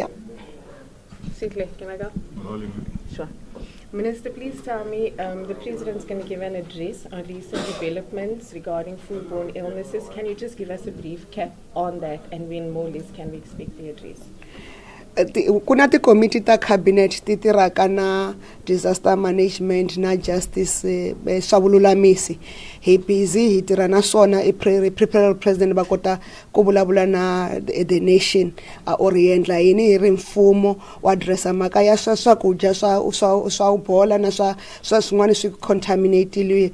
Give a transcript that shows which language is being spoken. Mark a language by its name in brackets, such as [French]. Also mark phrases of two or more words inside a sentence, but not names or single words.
[English] Sidley, can I go? Sure. Minister, please tell me, the President's going to give an address on recent developments regarding foodborne illnesses. Can you just give us a brief cap on that and when more or less can we expect the address? [Tsonga] Kuna ti committee ta cabinet ti tiraka na [English] disaster management [Tsonga] na justice swa vululamisi hi busy hi tirha na swona [English] prepare president [Tsonga] va kota ku vulavula na [English] the nation [Tsonga] orientla yini hi ri mfumo wa addressa mhaka ya swakudya swa bola na swa swin'wana swi contaminated.